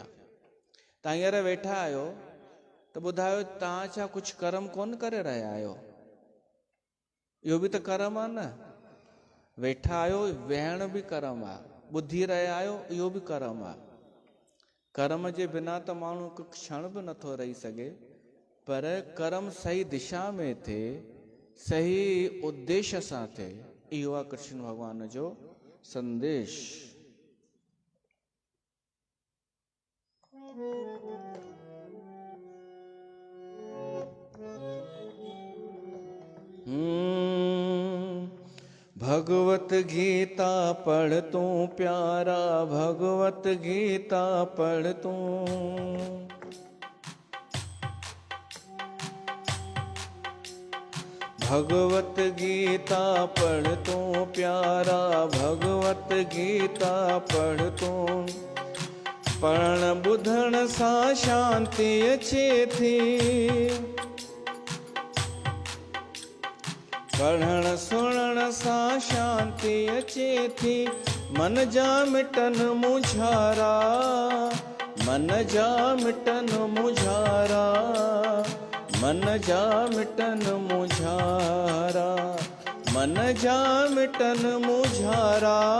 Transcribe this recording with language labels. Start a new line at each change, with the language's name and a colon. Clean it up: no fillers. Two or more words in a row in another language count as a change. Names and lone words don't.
Sindhi: तव्हां हींअर वेठा आहियो त ॿुधायो, तव्हां छा कुझु कर्म कोन करे रहिया आहियो? इहो बि त कर्म आहे न। वेठा आहियो, वेहण बि कर्म आहे, ॿुधी रहिया आहियो, इहो बि कर्म आहे। कर्म जे बिना त माण्हू हिकु क्षण बि नथो रही सघे, पर कर्म सही दिशा में थिए, सही उद्देश्य सां थिए, इहो आहे कृष्ण भॻवान जो संदेश। भगवत गीता पढ़ तू प्यारा, भगवत गीता पढ़ तू। भगवत गीता पढ़ तू प्यारा, भगवत गीता पढ़ तू। पढ़ण ॿुधण सां शांति अचे थी, पढ़ण सुणण सां शांति अचे थी, मन जा मिटन मुझारा, मन जा मिटन मुझारा, मन जा मिटन मुझारा, मन जा मिटन मुझारा।